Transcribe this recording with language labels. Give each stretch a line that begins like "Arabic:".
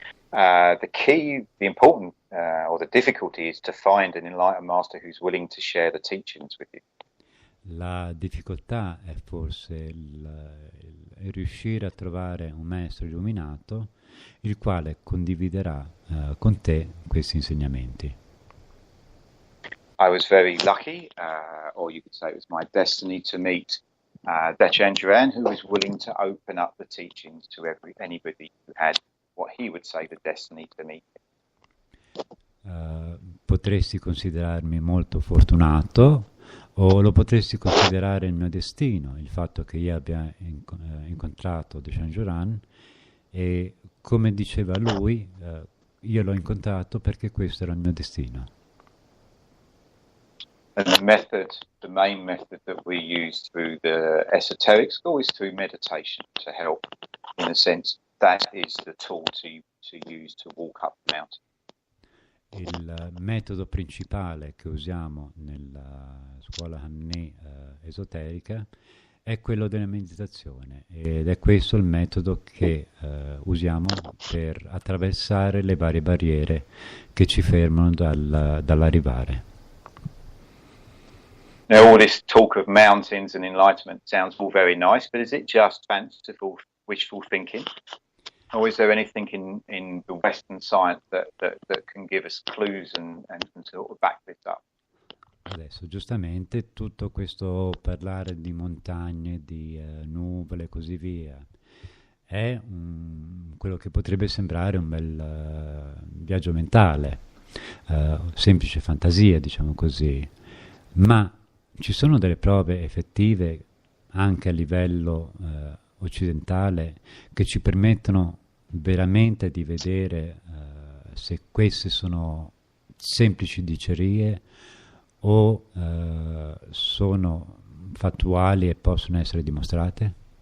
English: The key, the important, or the difficulty is to find an enlightened master who's willing to share the teachings with you.
Italian: La difficoltà è forse il riuscire a trovare un maestro illuminato il quale condividerà con te questi insegnamenti.
English: I was very lucky, or you could say it was my destiny, to meet Dechan Duran, who was willing to open up the teachings to anybody who had what he would say the destiny to meet.
Italian: Potresti considerarmi molto fortunato o lo potresti considerare il mio destino, il fatto che io abbia incontrato Dechan Duran e come diceva lui, io l'ho incontrato perché questo era il mio destino.
English: And the main method that we use through the esoteric school is through meditation to help, in a sense, that is the tool to use to walk up the mountain.
Italian: Il metodo principale che usiamo nella scuola Cammino esoterica è quello della meditazione ed è questo il metodo che usiamo per attraversare le varie barriere che ci fermano dall'arrivare.
English: Now, all this talk of mountains and enlightenment sounds all very nice, but is it just fanciful, wishful thinking? Or is there anything in the Western science that can give us clues and sort of back this up?
Italian: Adesso, giustamente, tutto questo parlare di montagne, di nuvole e così via, è quello che potrebbe sembrare un bel viaggio mentale, semplice fantasia, diciamo così, ma ci sono delle prove effettive anche a livello occidentale che ci permettono veramente di vedere se queste sono semplici dicerie o sono fattuali e possono essere dimostrate?